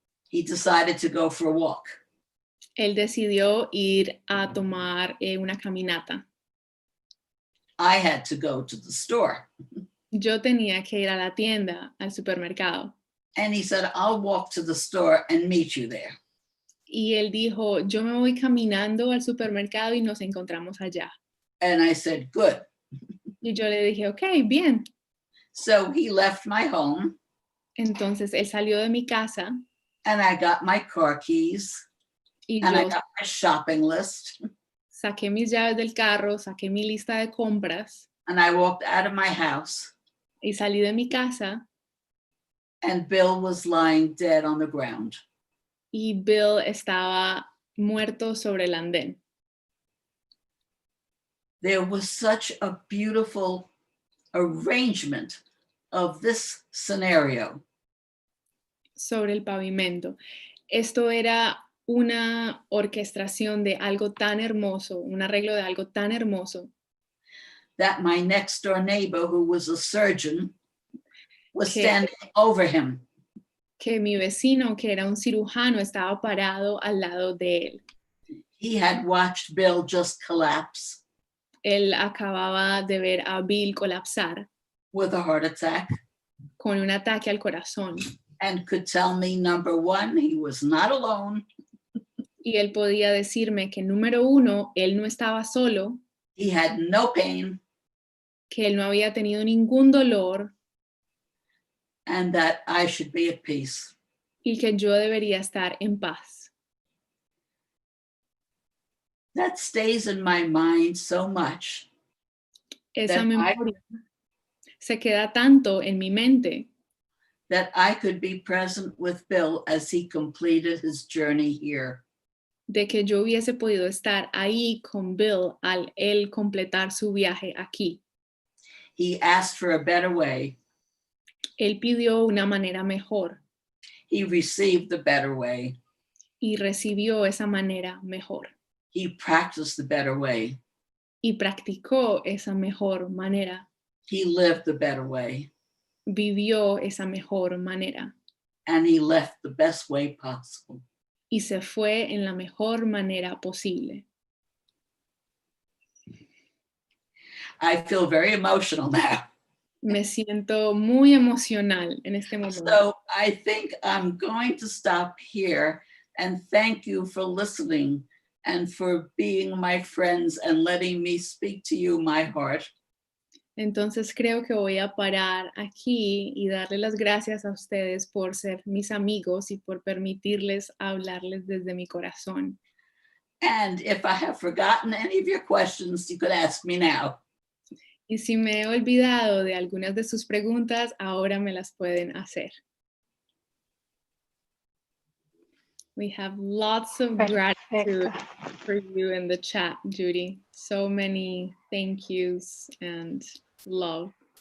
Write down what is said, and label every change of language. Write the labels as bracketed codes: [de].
[en] he decided to go for a walk. [es] él decidió ir a tomar una caminata. [en] I had to go to the store. [es] Yo tenía que ir a la tienda, al supermercado. [en] And he said, I'll walk to the store and meet you there. [es] Y él dijo, yo me voy caminando al supermercado y nos encontramos allá. [en] And I said, good. [es] Y yo le dije, ok, bien. [en] So he left my home [es] Entonces él salió de mi casa [en] and I got my car keys [es] y [en] and I [es] yo [en] got my shopping list [es] saqué mis llaves del carro, saqué mi lista de compras [en] and I walked out of my house [es] y salí de mi casa [en] and Bill was lying dead on the ground. [es] y Bill estaba muerto sobre el andén. [en] There was such a beautiful arrangement of this scenario. [es] Sobre el pavimento. Esto era una orquestación de algo tan hermoso, un arreglo de algo tan hermoso, [en] that my next door neighbor, who was a surgeon, was [es] que, [en] standing over him. [es] que mi vecino, que era un cirujano, estaba parado al lado de él. [en] He had watched Bill just collapse [es] Él acababa de ver a Bill colapsar [en] with a heart attack [es] con un ataque al corazón. [en] and could tell me, number one, he was not alone. [es] Y él podía decirme que, número uno, él no estaba solo, [en] He had no pain, [es] que él no había tenido ningún dolor [en] and that I should be at peace. [es] y que yo debería estar en paz. [en] That stays in my mind so much [es] Esa [en] that [es] memoria se queda tanto en mi mente [en] that I could be present with Bill as he completed his journey here. [es] de que yo hubiese podido estar ahí con Bill al él completar su viaje aquí. [en] He asked for a better way. [es] Él pidió una manera mejor [en] He received the better way. [es] y recibió esa manera mejor. [en] He practiced the better way. [es] Y practicó esa mejor manera. [en] He lived the better way. [es] Vivió esa mejor manera. [en] And he left the best way possible. [es] Y se fue en la mejor manera posible. [en] I feel very emotional now. [es] Me siento muy emocional en este momento. [en] So I think I'm going to stop here and thank you for listening and for being my friends and letting me speak to you my heart. [es] Entonces creo que voy a parar aquí y darle las gracias a ustedes por ser mis amigos y por permitirles hablarles desde mi corazón. [en] And if I have forgotten any of your questions, you could ask me now. [es] Y si me he olvidado de algunas de sus preguntas, ahora me las pueden hacer. [en] We have lots of gratitude for you in the chat, Judy. So many thank yous and love.